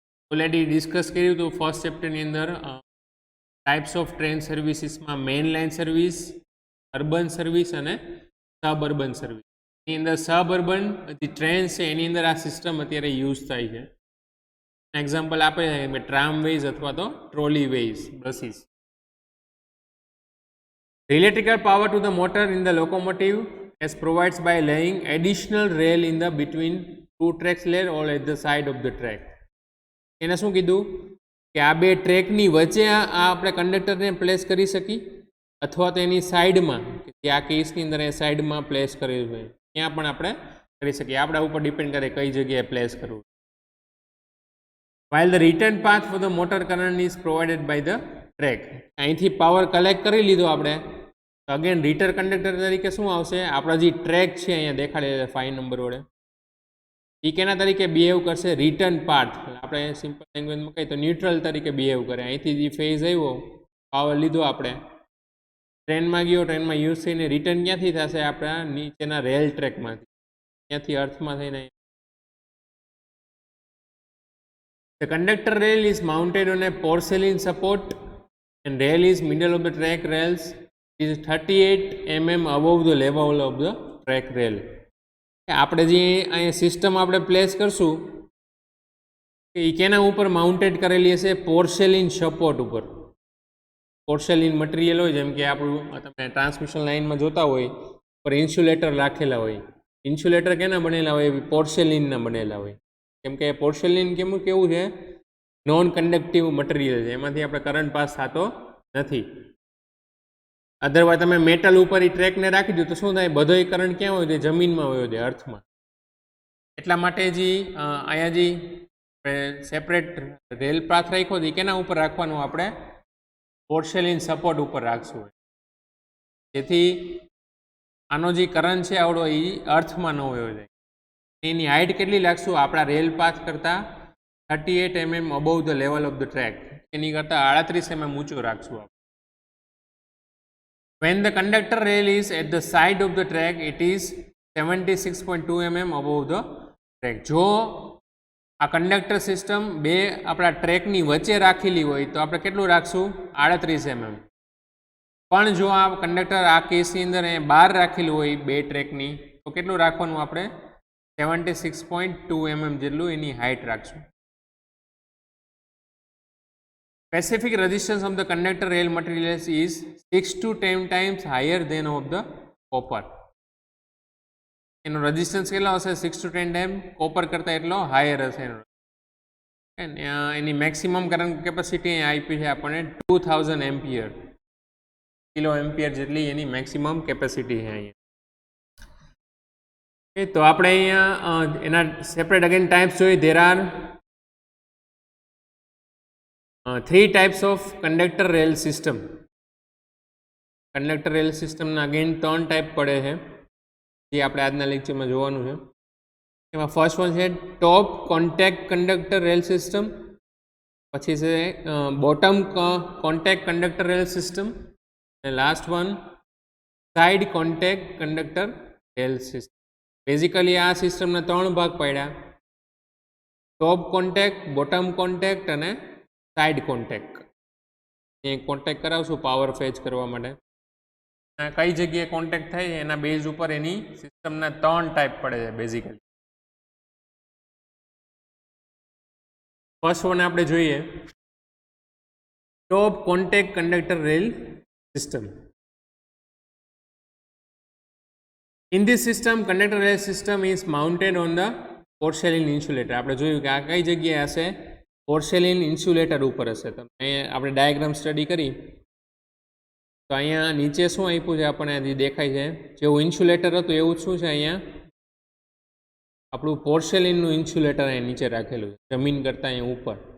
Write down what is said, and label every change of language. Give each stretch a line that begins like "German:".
Gujarati: Already discuss કર્યું હતું first ચેપ્ટરની અંદર. Types of train સર્વિસીસમાં main line service, urban service અને સબઅર્બન સર્વિસ. એની અંદર સબઅર્બન જે ટ્રેન છે એની અંદર આ સિસ્ટમ અત્યારે યુઝ થાય છે. એક્ઝામ્પલ આપે છે ટ્રામવેઝ અથવા તો trolley ways, buses.
English: Electrical power to the motor in the locomotive is provided by laying additional rail in the between two tracks layer or at the side of the track.
Gujarati: એને શું કીધું કે આ બે ટ્રેકની વચ્ચે આ આપણે કંડક્ટરને પ્લેસ કરી શકીએ અથવા તો એની સાઈડમાં, કે આ કેસની અંદર એ સાઈડમાં પ્લેસ કરેલું હોય ત્યાં પણ આપણે કરી શકીએ. આપણા ઉપર ડિપેન્ડ કરે કઈ જગ્યાએ પ્લેસ કરવું.
English: While the return path for the motor current is provided by the track.
Gujarati: અહીંથી પાવર કલેક્ટ કરી લીધો આપણે, અગેન રીટર કંડક્ટર તરીકે શું આવશે? આપણા જે ટ્રેક છે અહીંયા દેખાડે 5 નંબર વડે, એ કેના તરીકે બિહેવ કરશે? Return path. આપણે સિમ્પલ લેંગ્વેજમાં કહીએ તો ન્યુટ્રલ તરીકે બિહેવ કરે. અહીંથી જે ફેઝ આવ્યો, પાવર લીધો આપણે, ટ્રેનમાં ગયો, ટ્રેનમાં યુઝ થઈને રિટર્ન ક્યાંથી થશે? આપણા નીચેના રેલ ટ્રેકમાંથી, ત્યાંથી અર્થમાં થઈને.
English: The conductor rail is mounted on a porcelain support and rail is middle of the track rails. It is 38 mm above the level of the track rail.
Gujarati: આપણે જે અહીંયા સિસ્ટમ આપણે પ્લેસ કરશું એ કેના ઉપર માઉન્ટેડ કરેલી હશે? પોર્સેલિન સપોર્ટ ઉપર. પોર્સેલિન મટીરિયલ હોય, જેમ કે આપણું તમે ટ્રાન્સમિશન લાઇનમાં જોતા હોય પર ઇન્સ્યુલેટર રાખેલા હોય. ઇન્સ્યુલેટર કેના બનેલા હોય? પોર્સેલિનના બનેલા હોય. કેમ કે પોર્સેલિન કેવું છે? નોન કન્ડક્ટિવ મટીરિયલ છે, એમાંથી આપણે કરંટ પાસ થતો નથી. અધરવાઇઝ તમે મેટલ ઉપર એ ટ્રેકને રાખી દો તો શું થાય? બધો કરંટ ક્યાં હોય? જમીનમાં હોય છે, અર્થમાં. એટલા માટે જે અહીંયા જે સેપરેટ રેલ પાથ રાખ્યો છે કેના ઉપર રાખવાનું? આપણે પોર્સેલિન સપોર્ટ ઉપર રાખશું, જેથી આનો જે કરંટ છે આવડો એ અર્થમાં ન હોય છે. એની હાઇટ કેટલી લાગશું? આપણા રેલ પાથ કરતાં 38 mm
English: above the level of the track,
Gujarati: એની કરતાં 38 mm ઊંચું રાખશું.
English: When the conductor rail is at the side of the track, it is 76.2 mm above the track.
Gujarati: જો આ કંડક્ટર સિસ્ટમ બે આપણા ટ્રેકની વચ્ચે રાખેલી હોય તો આપણે કેટલું રાખશું? 38 mm. પણ જો આ કંડક્ટર આ કેસની અંદર બહાર રાખેલું હોય બે ટ્રેકની તો કેટલું રાખવાનું? આપણે 76.2 mm જેટલું એની હાઇટ રાખશું.
English: Specific resistance of the conductor rail materials is 6 to 10 times higher than of the copper.
Gujarati: એનો રેઝિસ્ટન્સ કેટલો હશે? 6 to 10 ટાઈમ કોપર કરતાં એટલો હાયર હશે. એની મેક્સિમમ કરંટ કેપેસિટી આપી છે આપણને 2000 એમ્પિયર, કિલો એમ્પિયર જેટલી એની મેક્સિમમ કેપેસિટી છે અહીંયા. તો આપણે અહીંયા એના સેપરેટ અગેન ટાઈપ્સ જોઈએ.
English: There are 3 types of conductor rail system.
Gujarati: Conductor rail સિસ્ટમના અગેન 3 ટાઈપ પડે છે, જે આપણે આજના લેક્ચરમાં જોવાનું છે. એમાં ફર્સ્ટ વન છે ટોપ કોન્ટેક્ટ કંડક્ટર રેલ સિસ્ટમ, પછી છે bottom contact conductor rail system, અને last one side contact conductor rail system. Basically આ સિસ્ટમના 3 ભાગ પડ્યા: ટોપ કોન્ટેક્ટ, બોટમ કોન્ટેક્ટ અને સાઇડ કોન્ટેક્ટ. એ કોન્ટેક્ટ કરાવશું પાવર ફેચ કરવા માટે. કઈ જગ્યાએ કોન્ટેક્ટ થાય એના બેઝ ઉપર એની સિસ્ટમના 3 ટાઈપ પડે છે બેઝિકલી. ફર્સ્ટ વન આપણે જોઈએ, ટોપ contact conductor rail system.
English: In this system, conductor rail system is mounted on the porcelain insulator.
Gujarati: આપણે જોયું કે આ કઈ જગ્યાએ હશે, પોર્સેલિન ઇન્સ્યુલેટર ઉપર હશે. તમે આપણે ડાયાગ્રામ સ્ટડી કરી તો અહીંયા નીચે શું આપ્યું છે આપણને હજી દેખાય છે, જેવું ઇન્સ્યુલેટર હતું એવું શું છે અહીંયા આપણું પોર્સેલિનનું ઇન્સ્યુલેટર અહીંયા નીચે રાખેલું છે, જમીન કરતાં અહીંયા ઉપર.